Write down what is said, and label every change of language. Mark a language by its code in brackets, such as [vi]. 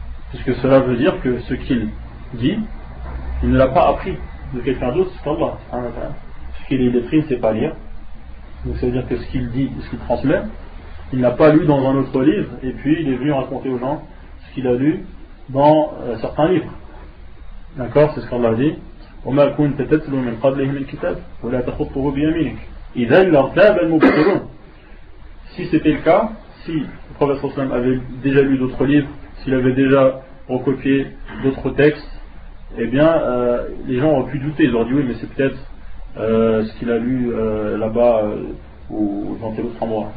[fr] Puisque cela veut dire que ce qu'il dit, il ne l'a pas appris de quelqu'un d'autre, c'est Allah. Puisqu'il est illettré, il ne sait pas lire. Donc ça veut dire que ce qu'il dit, ce qu'il transmet, il n'a pas lu dans un autre livre, et puis il est venu raconter aux gens ce qu'il a lu dans certains livres. D'accord, c'est ce qu'Allah dit. [ar] وما كنت تتلو من قبله من كتاب ولا تخطه بيمينك إذا لارتاب المبطلون. [fr] Si c'était le cas, si le prophète sallallahu alayhi wa sallam avait déjà lu d'autres livres, s'il avait déjà recopié d'autres textes, eh bien les gens auraient pu douter, ils auraient dit oui mais c'est peut-être ce qu'il a lu là-bas ou dans tel autre endroit.